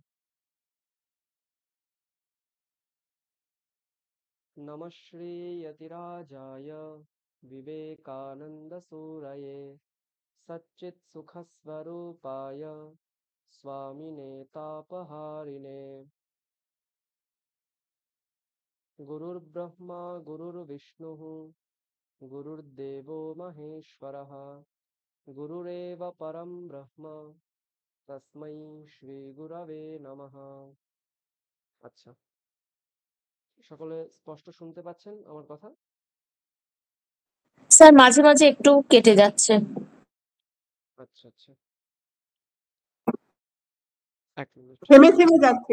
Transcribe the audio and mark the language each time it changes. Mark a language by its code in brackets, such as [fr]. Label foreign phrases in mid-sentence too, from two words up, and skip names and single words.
[sa] नमः श्रीयतिराजाय विवेकानन्दसूरये सच्चित्सुखस्वरूपाय स्वामिने तापहारिणे। गुरुर्ब्रह्मा गुरुर्विष्णुः गुरुर्देवो महेश्वरः गुरुरेव परं ब्रह्म तस्मै श्री गुरवे नमः। [bn] আচ্ছা, সকলে স্পষ্ট শুনতে পাচ্ছেন আমার কথা? স্যার মাঝে মাঝে একটু কেটে যাচ্ছে। আচ্ছা আচ্ছা, এক মিনিট। থেমে থেমে যাচ্ছে।